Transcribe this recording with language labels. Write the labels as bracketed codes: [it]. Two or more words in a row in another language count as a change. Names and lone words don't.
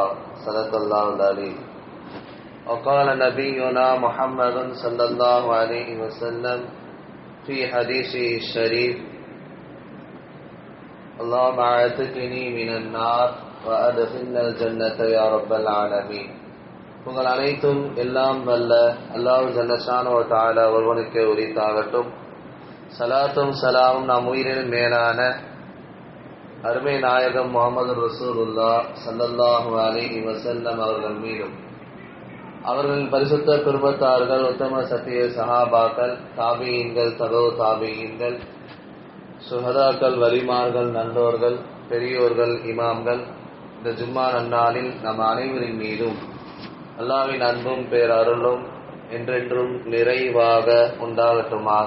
[ar] صدق الله العليم. وقال نبينا محمد صلى الله عليه وسلم في حديثه الشريف اللهم اعتقني من النار وأدخلنا الجنة يا رب العالمين. [ta] உங்கள் அனைத்தும் எல்லாம் வல்ல [ar] الله جل شأنه وتعالى [ta] ஒருவனுக்கே உரித்தாகட்டும். சலாத்தும் சலாமும் நாம் உயிரின் மேலான அருமை நாயகம் முஹம்மது [ar] رسول الله صلى الله عليه وسلم [ta] அவர்கள் மீதும், அவர்களின் பரிசுத்த குர்பத்தார்கள், உத்தம சத்திய சஹாபாக்கள், தாபியீன்கள், தபோ தாபியீன்கள், சுஹதாக்கள், வலிமார்கள், நல்லோர்கள், பெரியோர்கள், இமாம்கள், இந்த ஜும்மா நன்னாளில் நம் அனைவரின் மீதும் அல்லாஹ்வின் அன்பும் பேரருளும் என்றென்றும் நிறைவாக உண்டாகட்டுமாக.